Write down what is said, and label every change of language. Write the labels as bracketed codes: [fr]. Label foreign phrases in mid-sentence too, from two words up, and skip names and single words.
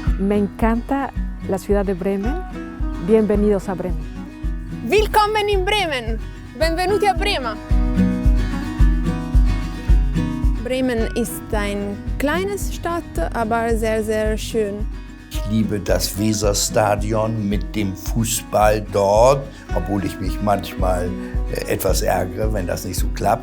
[es] Me encanta la ciudad de Bremen. Bienvenidos a Bremen. [de] Willkommen in Bremen! [it] Benvenuti a Brema! [de] Bremen ist eine kleine Stadt, aber sehr, sehr schön. Ich liebe das Weserstadion mit dem Fußball dort, obwohl ich mich manchmal etwas ärgere, wenn das nicht so klappt.